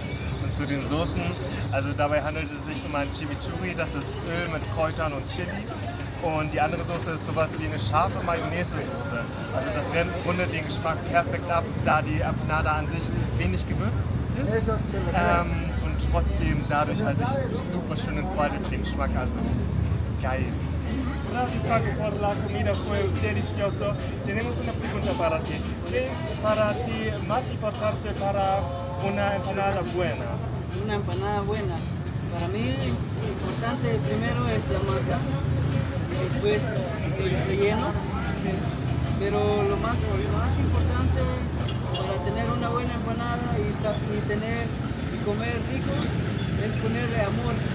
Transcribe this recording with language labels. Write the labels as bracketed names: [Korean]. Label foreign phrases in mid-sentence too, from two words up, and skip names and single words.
[German] Und zu den Soßen, also dabei handelt es sich um ein Chimichurri, das ist Öl mit Kräutern und Chili. Und die andere Soße ist sowas wie eine scharfe Mayonnaise-Soße. Also das rundet den Geschmack perfekt ab, da die Empanada an sich wenig gewürzt ist. Und trotzdem dadurch halt sich super schön entfaltet den Geschmack, also geil. [Spanish] Gracias Paco por la comida, fue delicioso. Tenemos una pregunta para ti. ¿Qué es para ti más importante para una empanada buena? Una empanada buena. Para mí importante primero es la masa, después el relleno, pero lo más importante para tener una buena empanada y comer rico es ponerle amor.